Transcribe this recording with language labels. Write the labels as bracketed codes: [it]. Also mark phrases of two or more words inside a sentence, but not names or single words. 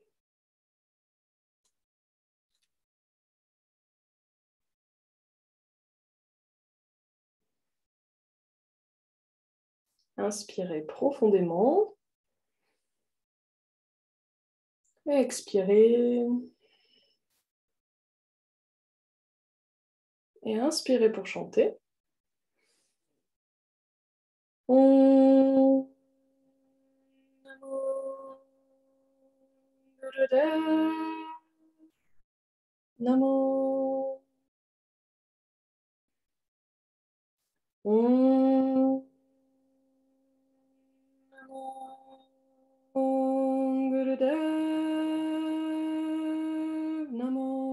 [fr] Inspirez profondément. Et expirez. Et inspirez pour chanter. [sa] Om Namo Gurudev Namo. Om Namo Gurudev Namo.